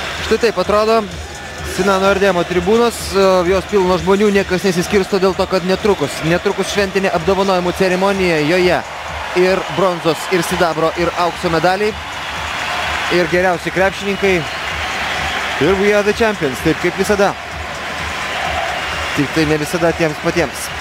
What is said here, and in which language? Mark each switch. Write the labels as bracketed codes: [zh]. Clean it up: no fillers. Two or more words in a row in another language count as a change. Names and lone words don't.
[lt] Štai taip atrodo Sinano Ardemo tribūnos, jos pilno žmonių, niekas nesiskirsto dėl to, kad netrukus šventinė apdovanojimų ceremonija, joje ir bronzos, ir sidabro, ir aukso medaliai, ir geriausi krepšininkai, ir we are the champions, taip kaip visada. Tik tai ne visada tiems patiems.